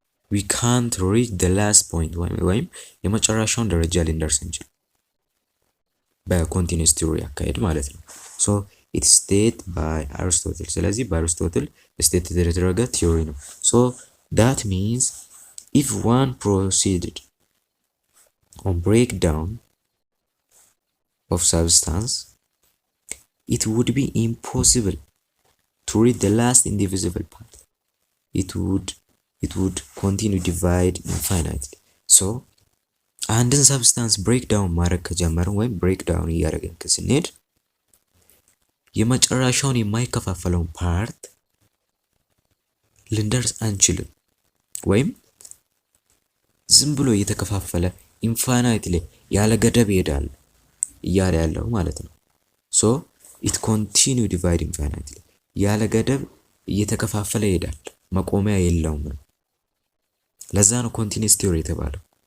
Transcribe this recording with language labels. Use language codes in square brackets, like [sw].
[en] we can't reach the last point [am] ወይም የመጨረሻውን ደረጃ ልንደርስ እንችል በኮንቲኒየስ ቲዮሪ አካሄድ ማለት ነው። [en] ሶ it stated by Aristotle። [am] ስለዚህ በአሪስቶትል ስቴት የተደረገ ቲዮሪ ነው። [en] ሶ that means if one proceeded on breakdown of substance, it would be impossible to reach the last indivisible part. It would continue divide infinitely. [am] So አንድን ሰብስታንስ ብሬክዳውን ማድረግ ከጀመርን ወይም ብሬክዳውን እያደረግን ስንሄድ የመጨረሻውን የማይከፋፈለውን ፓርት ልንደርስ አንችልም ወይም ዝም ብሎ እየተከፋፈለ ኢንፋይናይትሊ ያለ ገደብ ይሄዳል እያለ ያለው ማለት ነው። [en] ሶ ኢት ኮንቲኒው ዲቫይድ ኢንፋይናይትሊ [am] ያለ ገደብ እየተከፋፈለ ይሄዳል፣ መቆሚያ የለውም። ለዛ ነው ኮንቲኒየስ ቲዮሪ የተባለው።